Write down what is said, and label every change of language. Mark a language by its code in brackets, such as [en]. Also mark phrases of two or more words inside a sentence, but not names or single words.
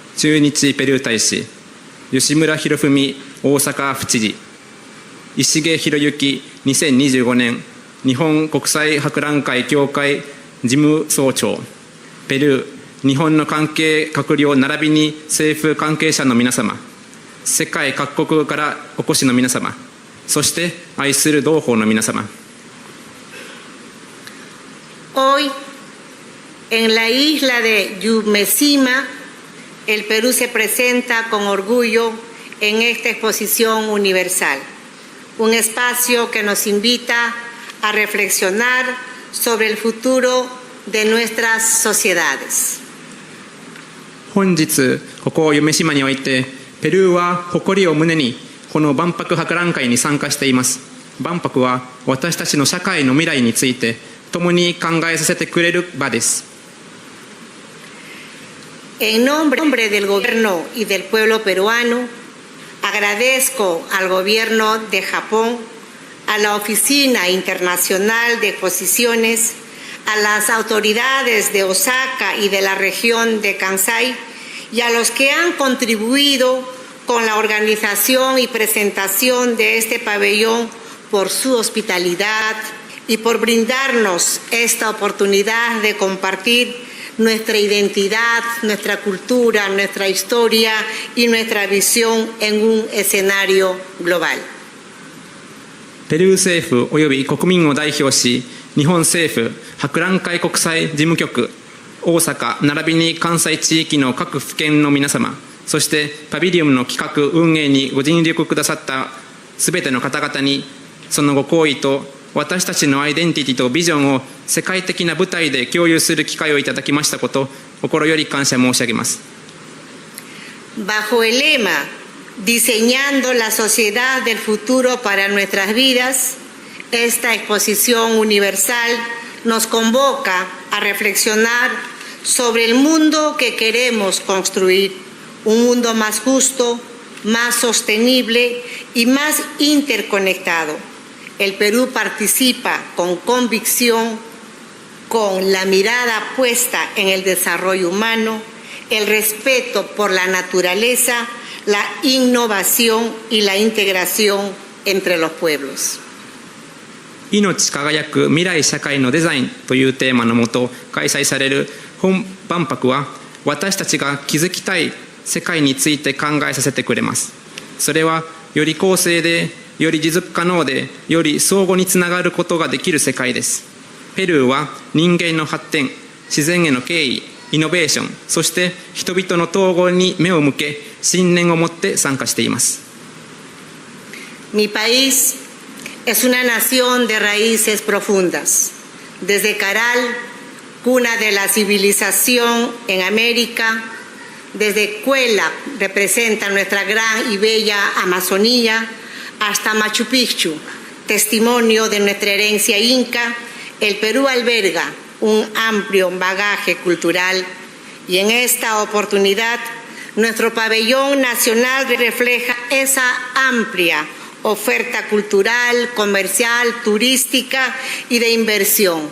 [ja] 駐日ペルー大使、吉村博文大阪府知事、石毛博之2025年日本国際博覧会協会事務総長、ペルー、日本の関係閣僚並びに政府関係者の皆様、世界各国からお越しの皆様、そして愛する同胞の皆様。 [es] Hoy, en la isla de Yumesima, el Perú se presenta con orgullo en esta exposición universal, un espacio que nos invita a reflexionar sobre el futuro de nuestras sociedades. [ja] 本日ここ夢洲において、ペルーは誇りを胸にこの万博博覧会に参加しています。万博は私たちの社会の未来について共に考えさせてくれる場です。 [es] En nombre del gobierno y del pueblo peruano, agradezco al gobierno de Japón, a la Oficina Internacional de Exposiciones, a las autoridades de Osaka y de la región de Kansai y a los que han contribuido con la organización y presentación de este pabellón por su hospitalidad y por brindarnos esta oportunidad de compartir nuestra identidad, nuestra cultura, nuestra historia y nuestra visión en un escenario global. [ja] ペルー政府および国民を代表し、日本政府博覧会国際事務局、大阪並びに関西地域の各府県の皆様、そしてパビリオンの企画運営にご尽力くださったすべての方々に、そのご厚意と私たちのアイデンティティとビジョンを世界的な舞台で共有する機会をいただきましたこと、心より感謝申し上げます。 [es] Bajo el lema Diseñando la sociedad del futuro para nuestras vidas, esta exposición universal nos convoca a reflexionar sobre el mundo que queremos construir, un mundo más justo, más sostenible y más interconectado. El Perú participa con convicción, con la mirada puesta en el desarrollo humano, el respeto por la naturaleza, la innovación y la integración entre los pueblos. [ja] 命輝く未来社会のデザインというテーマのもと開催される本万博は、私たちが築きたい世界について考えさせてくれます。それはより公正で、より持続可能で、より相互につながることができる世界です。ペルーは人間の発展、自然への敬意、イノベーション、そして人々の統合に目を向け、信念を持って参加しています。 [es] Mi país es una nación de raíces profundas. Desde Caral, cuna de la civilización en América, desde Cuela, representa nuestra gran y bella Amazonía, hasta Machu Picchu, testimonio de nuestra herencia inca, el Perú alberga un amplio bagaje cultural y en esta oportunidad nuestro pabellón nacional refleja esa amplia oferta cultural, comercial, turística y de inversión.